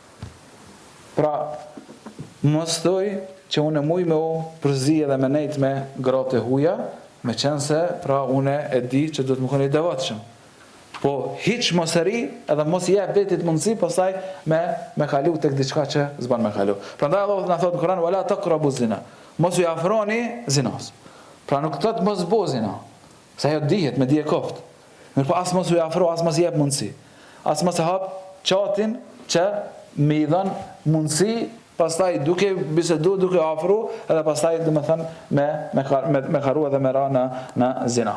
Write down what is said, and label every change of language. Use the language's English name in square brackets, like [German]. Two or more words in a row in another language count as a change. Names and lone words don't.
[Albanian] Pra mos thoj që unë muj me u përzi edhe me nejt me gratë e huja, me qenë se pra unë e di që do të më koni devotshëm. Po hiç mos e ri edhe mos i jep vetit mundësi pastaj me kalu tek diçka që s'ban me kalu. Prandaj Allahu na thotë në Kur'an [Arabic] ولا تقربوا الزنا. [Albanian] Mos u afroni zinas. Pra nuk thotë mos bëj zina. Se ajo dihet me dije koft. Mirë po as mos u afro, as mos i jep mundësi. As mos e hap çatin që me i dhën mundësi, pastaj duke bisedu, duke afru, edhe pastaj do të thënë me karu edhe me ra në zina.